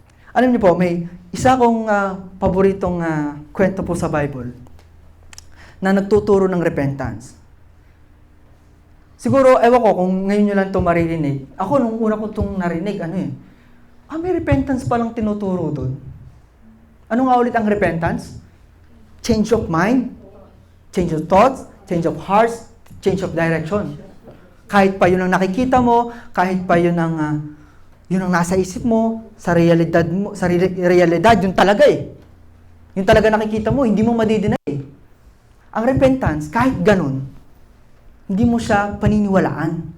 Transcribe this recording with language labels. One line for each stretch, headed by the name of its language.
Filipino: Alam niyo po, may isa kong paboritong kwento po sa Bible na nagtuturo ng repentance. Siguro, ewan ko kung ngayon nyo lang ito maririnig. Ako, nung una ko itong narinig, may repentance palang tinuturo doon. Ano nga ulit ang repentance?
English: Change of mind, change of thoughts, change of hearts, change of direction.
Filipino: Kahit pa yun ang nakikita mo, kahit pa yun ang nasa isip mo, sa realidad, yun talaga eh. Yun talaga nakikita mo, hindi mo madidinay eh. Ang repentance, kahit ganun, hindi mo siya paniniwalaan.